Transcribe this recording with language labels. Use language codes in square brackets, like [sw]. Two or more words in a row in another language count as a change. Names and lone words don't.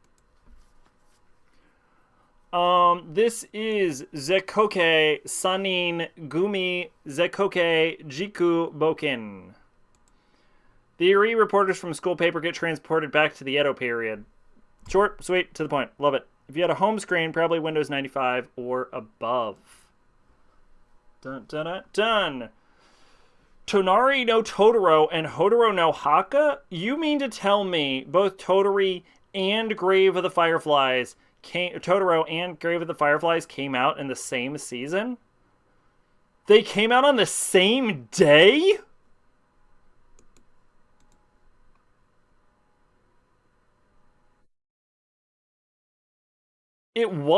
[en] This is Zekoke Sanin Gumi Zekoke Jiku Boken. The Eri reporters from school paper get transported back to the Edo period. Short, sweet, to the point. Love it. If you had a home screen, probably Windows 95 or above. Dun dun dun dun. Tonari no Totoro and Hodoro no Haka? You mean to tell me both Totori and Grave of the Fireflies Totoro and Grave of the Fireflies came out in the same season? They came out on the same day? It was.